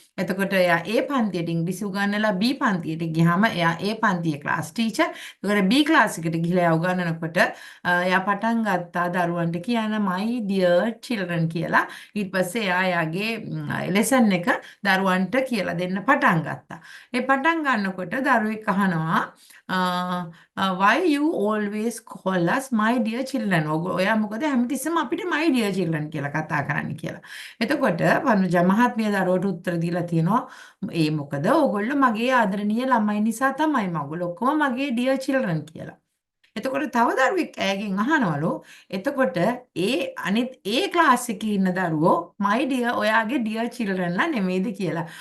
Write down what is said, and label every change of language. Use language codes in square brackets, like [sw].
[si] එතකොට එයා A පන්තියට ඉංග්‍රීසි උගන්වලා B පන්තියට ගියාම එයා A පන්තියේ ක්ලාස් ටීචර්. ඒකට B ක්ලාස් එකට ගිහලා එයා උගන්වනකොට එයා පටන් ගත්තා දරුවන්ට කියන [en] my dear children [si] කියලා. ඊට පස්සේ එයා එයාගේ ලෙසන් එක දරුවන්ට කියලා දෙන්න පටන් ගත්තා. ඒ පටන් ගන්නකොට දරුවෙක් අහනවා [en] why you always call us my dear children? [si] ඔයා මොකද හැමතිස්සෙම අපිට [en] my dear children [si] කියලා කතා කරන්නේ කියලා. එතකොට පද්මජා මහත්මිය දරුවට උත්තර දීලා තියෙනවා ඒ මොකද ඕගොල්ලෝ මගේ ආදරණීය ළමයි නිසා තමයි මගොල්ලෝ ඔක්කොම මගේ [en] dear children [si] කියලා. එතකොට තව දරුවෙක් ඇයගෙන් අහනවලු එතකොට අනිත් ක්ලාස් එකේ ඉන්න දරුවෝ [en] my dear [si] ඔයාගේ [en] dear children [si] ලා නෙමෙයිද කියලා.